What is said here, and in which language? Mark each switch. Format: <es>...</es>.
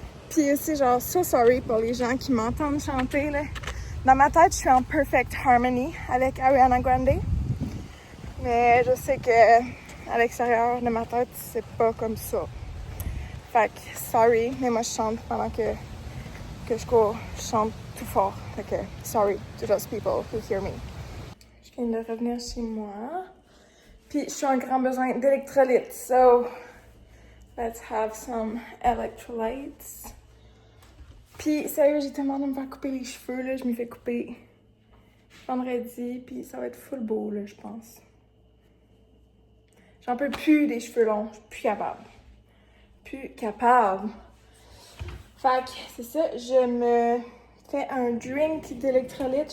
<fr>Puis aussi, genre,</fr> <en>so sorry</en> <fr>pour les gens qui m'entendent chanter, là. Dans ma tête, je suis en</fr> <en>perfect harmony</en> <fr>avec Ariana Grande. Mais je sais que à l'extérieur de ma tête, c'est pas comme ça. Fait que,</fr> <en>sorry,</en> <fr>mais moi, je chante pendant que je cours. Je chante tout fort. Fait que,</fr> <en>sorry to those people who hear me.</en> <fr>Je viens de revenir chez moi. Puis, je suis en grand besoin d'électrolytes.</fr> <en>So, let's have some electrolytes.</en> <fr>Puis, sérieux, j'ai tellement de me faire couper les cheveux, là. Je m'y fais couper vendredi, puis ça va être full beau, là, je pense. J'en peux plus des cheveux longs. Je suis plus capable. Fait que, c'est ça. Je me fais un drink d'électrolytes.</fr>